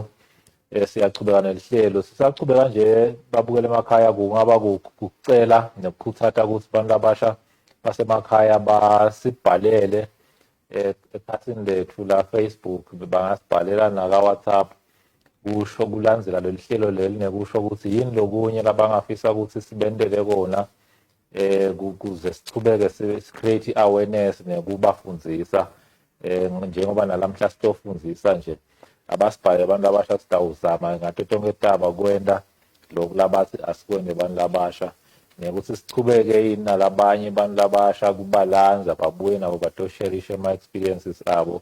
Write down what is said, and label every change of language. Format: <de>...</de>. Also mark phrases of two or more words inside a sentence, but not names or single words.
<ss>Siyachubeka nelihlelo. Sisachubeka nje babukeli emakhaya kungaba ukucela nokukhuthaza ukuthi abantu labasha basemakhaya basibhalele ephathini lethu la Facebook, bangasibhalela naka WhatsApp kusho kulandzela leli hlelo leli nekusho ukuthi yini lokunye labangafisa ukuthi sibendele kona kuze sichubeke</ss> <en>create awareness</en> <ss>nekubafundzisa njengoba nalamhla sitofundzisa nje abasibhale abantu abasha sitawuzama ngato tonke taba kwenta lokhu labathi asikwende abantu labasha nekuthi sichubeke yini nalabanye abantu labasha kubalanza babuye nabo batosherishe ama experiences abo.</ss>